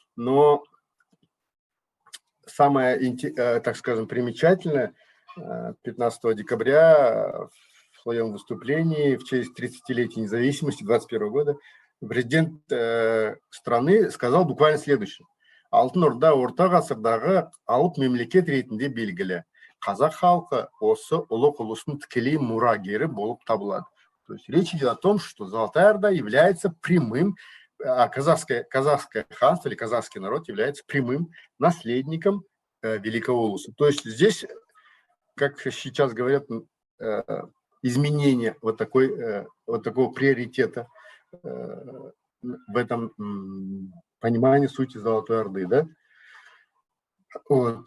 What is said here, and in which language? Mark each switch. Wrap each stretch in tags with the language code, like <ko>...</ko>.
<ru>Но самое, так скажем, примечательное, 15 декабря в своем выступлении в честь 30-летия независимости 2021 года президент страны сказал буквально следующее.</ru> <kk>Алтын Орда орта ғасырдағы алып мемлекет ретінде белгілі. Қазақ халқы осы ұлық ұлыстың тікелей мұрагері болып табылады.</kk> <ru>То есть речь идет о том, что Золотая Орда является прямым, казахское ханство или казахский народ является прямым наследником Великого Улуса. То есть здесь, как сейчас говорят, изменение вот такого приоритета в этом понимании сути Золотой Орды, да? Вот.</ru>